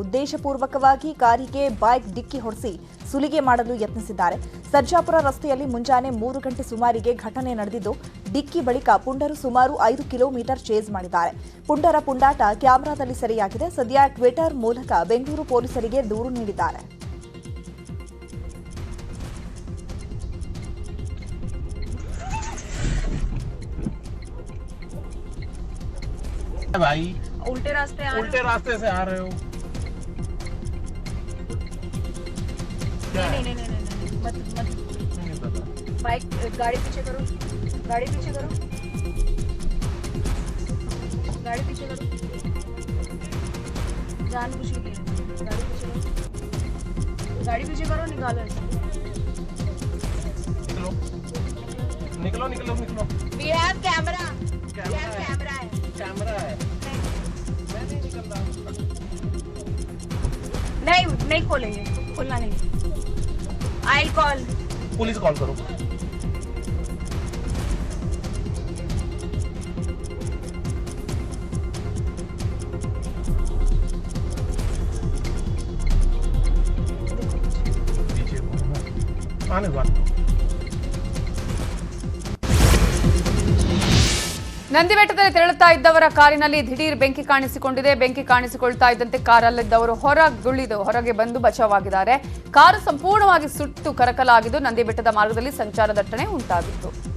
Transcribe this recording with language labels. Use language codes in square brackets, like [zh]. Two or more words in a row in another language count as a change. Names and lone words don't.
[kn] ಉದ್ದೇಶಪೂರ್ವಕವಾಗಿ ಕಾರಿಗೆ ಬೈಕ್ ಡಿಕ್ಕಿ ಹೊಡೆಸಿ ಸುಲಿಗೆ ಮಾಡಲು ಯತ್ನಿಸಿದ್ದಾರೆ. ಸರ್ಜಾಪುರ ರಸ್ತೆಯಲ್ಲಿ ಮುಂಜಾನೆ 3 ಗಂಟೆ ಸುಮಾರಿಗೆ ಘಟನೆ ನಡೆದಿದ್ದು, ಡಿಕ್ಕಿ ಬಳಿಕ ಪುಂಡರು ಸುಮಾರು 5 ಕಿಲೋಮೀಟರ್ ಚೇಸ್ ಮಾಡಿದ್ದಾರೆ. ಪುಂಡರ ಪುಂಡಾಟ ಕ್ಯಾಮೆರಾದಲ್ಲಿ ಸೆರೆಯಾಗಿದೆ. ಸದ್ಯ ಟ್ವಿಟರ್ ಮೂಲಕ ಬೆಂಗಳೂರು ಪೊಲೀಸರಿಗೆ ದೂರು ನೀಡಿದ್ದಾರೆ. [hi] भाई उल्टे रास्ते से आ रहे हो? नहीं मत बाइक गाड़ी पीछे करो, गाड़ी पीछे करो, गाड़ी पीछे करो, जानबूझ के गाड़ी पीछे करो, गाड़ी पीछे करो, निकालो ऐसे, निकलो निकलो निकलो निकलो. [en] We have camera. [hi] कैमरा है, कैमरा है. मैं नहीं निकल रहा. नहीं खोलेंगे, खोलना नहीं. [en] I'll call. [hi] पुलिस कॉल करो. आने वाला. [kn] ನಂದಿಬೆಟ್ಟದಲ್ಲಿ ತೆರಳುತ್ತಾ ಇದ್ದವರ ಕಾರಿನಲ್ಲಿ ದಿಢೀರ್ ಬೆಂಕಿ ಕಾಣಿಸಿಕೊಂಡಿದೆ. ಬೆಂಕಿ ಕಾಣಿಸಿಕೊಳ್ತಾ ಇದ್ದಂತೆ ಕಾರಲ್ಲಿದ್ದವರು ಹೊರಗೆ ಬಂದು ಬಚಾವಾಗಿದ್ದಾರೆ. ಕಾರು ಸಂಪೂರ್ಣವಾಗಿ ಸುಟ್ಟು ಕರಕಲಾಗಿದ್ದು ನಂದಿಬೆಟ್ಟದ ಮಾರ್ಗದಲ್ಲಿ ಸಂಚಾರ ದಟ್ಟಣೆ ಉಂಟಾಗಿತ್ತು.